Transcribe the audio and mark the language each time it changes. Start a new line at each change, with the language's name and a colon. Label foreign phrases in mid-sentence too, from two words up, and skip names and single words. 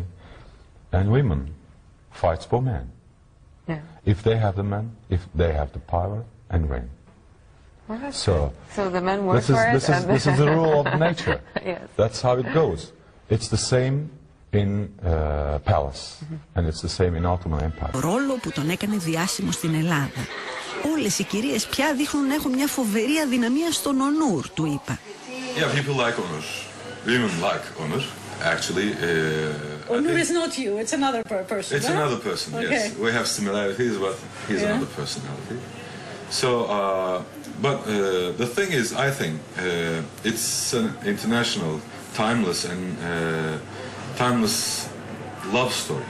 English: And women fight for men. Yeah. If they have the men, if they have the power and reign. Well, so the men work for it. This is the rule of nature. Yes. That's how it goes. It's the same in palace, and it's the same in Ottoman Empire.
Greek: Το ρόλο που τον έκανε διάσημο στην Ελλάδα. Όλες οι κυρίες πια δείχνουν να έχουν μια φοβερή αδυναμία στον Onur, του είπα.
English: Yeah, people like Onur. Women like Onur, actually. Onur is not you, it's another person. It's another person, okay. Yes. We have similarities, but he's another personality. So, but the thing is, I think, it's an international, timeless and timeless love story.